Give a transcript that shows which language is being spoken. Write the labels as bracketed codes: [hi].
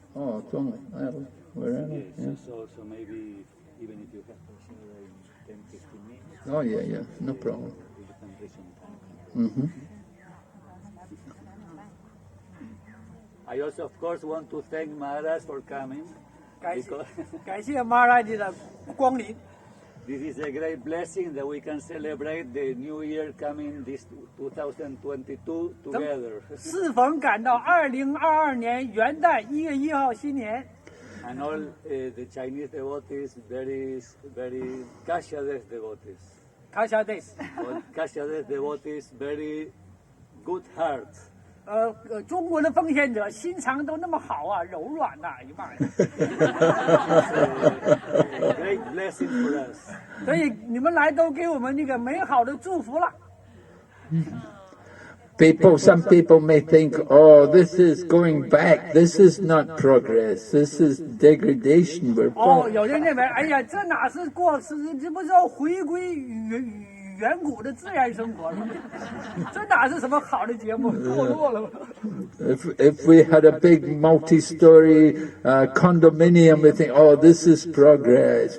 [en] Oh, it's only, we're in it, yeah. So maybe even if you have to share in 10-15 minutes. Oh, yeah, no problem. You can take some time. Mm-hmm. I also, of course, want to thank Maharaj for coming. [zh] 感谢Maharaj的光临。 [en] This is a great blessing that we can celebrate the new year coming this 2022 together. [zh] 适逢赶到2022年元旦1月1号新年。 [en] And all the Chinese devotees, very Kashyades devotees. Kashyades. Kashyades devotees, very good hearts. [zh] 中国的奉献者心肠都那么好啊，柔软呐，哎呀妈呀！ [en] Great blessing for us. [zh] 所以你们来都给我们那个美好的祝福了。 [en] Some people may think, oh, this is going back. This is not progress. This is degradation. We're [zh] 有人认为，哎呀，这哪是过时？这不是要回归远古的自然生活了？这哪是什么好的节目？堕落了。 [en] If we had a big multi-story condominium, we think, oh, this is progress.